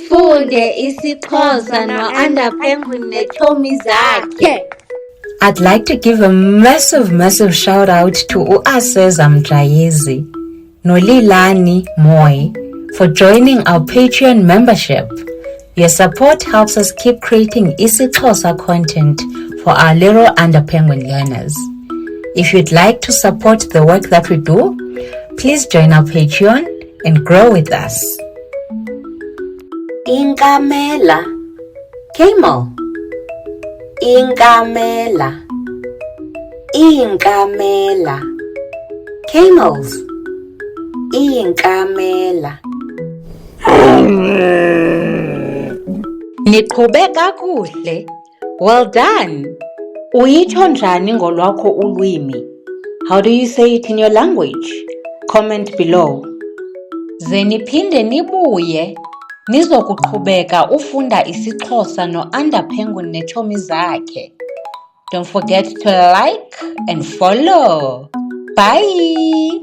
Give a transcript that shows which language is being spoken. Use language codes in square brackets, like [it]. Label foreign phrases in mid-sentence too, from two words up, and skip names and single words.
[xh] Sifunde isiXhosa no-Underpenguin neetshomi zakhe. [en] I'd like to give a massive shout out to Uaseza Mjayezi, Nolilani Moy for joining our Patreon membership. Your support helps us keep creating isiXhosa content for our little Underpenguin learners. If you'd like to support the work that we do, please join our Patreon and grow with us. [xh] Inkamela, camel. Inkamela, inkamela, camels. Inkamela. Niqhube kakuhle. [en] Well done. [xh] Uyitsho njani ngolwakho ulwimi? [en] How do you say it in your language? Comment below. [xh] Ze niphinde nibuye nizokuqhubeka ufunda isiXhosa no-Underpenguin neetshomi zakhe. [en] Don't forget to like and follow. Bye.